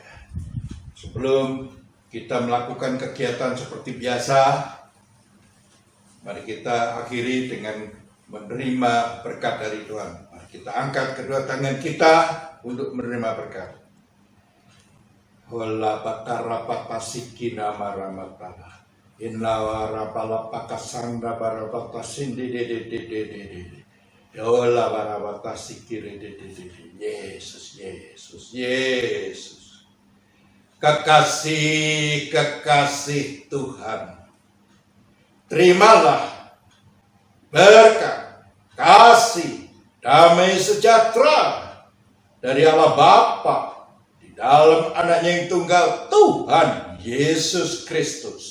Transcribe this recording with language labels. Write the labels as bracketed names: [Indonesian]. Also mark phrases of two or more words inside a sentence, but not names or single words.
[Indonesian] Sebelum kita melakukan kegiatan seperti biasa, mari kita akhiri dengan menerima berkat dari Tuhan. Mari kita angkat kedua tangan kita untuk menerima berkat. Hola bakara papasikina maramatana. Inna rapala pakasanda barabata sindi de. Hola barabata sikiri de. Yesus, Yesus, Yesus. Kekasih Tuhan. Terimalah berkat, kasih, damai sejahtera dari Allah Bapa di dalam Anaknya yang tunggal Tuhan Yesus Kristus.